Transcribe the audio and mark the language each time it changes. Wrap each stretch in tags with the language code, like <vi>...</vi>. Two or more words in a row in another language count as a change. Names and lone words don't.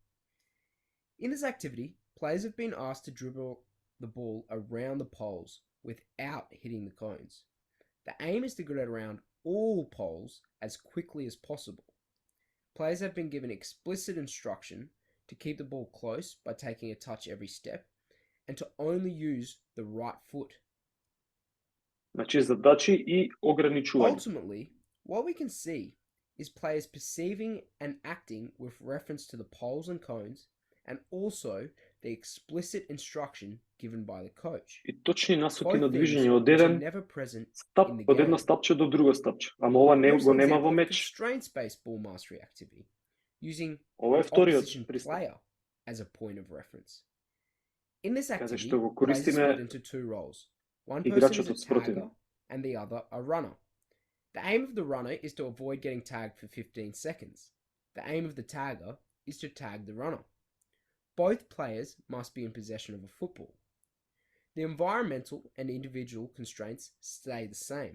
<en>In this activity, players have been asked to dribble the ball around the poles without hitting the cones. The aim is to get around all poles as quickly as possible. Players have been given explicit instruction to keep the ball close by taking a touch every step and to only use the right foot.</en> <mk>Значи задачи и ограничување.</mk> <en>Ultimately, what we can see is players perceiving and acting with reference to the poles and cones, and also the explicit instruction given by the coach.</en> <mk>И точни насоки</mk> <en>Both</en> <mk>на</mk> <en>things</en> <mk>движење од</mk> <en>which are</en> <mk>еден</mk> <en>never present</en> <mk>стап,</mk> <en>in the</en> <mk>од едно</mk> <en>game.</en> <mk>стапче до друго стапче. Ама ова не</mk> <en>Here's</en> <mk>го</mk> <en>an</en> <mk>нема</mk> <en>example</en> <mk>во</mk> <en>of</en> <mk>меч.</mk> <en>constraints-based ball mastery activity, using</en> <mk>Ова е</mk> <en>the</en> <mk>вториот</mk> <en>opposition</en> <mk>пристап.</mk> <en>player as a point of reference. In this</en> <mk>Каде</mk> <en>activity,</en> <mk>што го</mk> <en>players are</en> <mk>користиме</mk> <en>split into two roles. One person is</en> <mk>играчот</mk> <en>a</en> <mk>од спротив.</mk> <en>tagger and the other a runner. The aim of the runner is to avoid getting tagged for 15 seconds. The aim of the tagger is to tag the runner. Both players must be in possession of a football. The environmental and individual constraints stay the same.</en>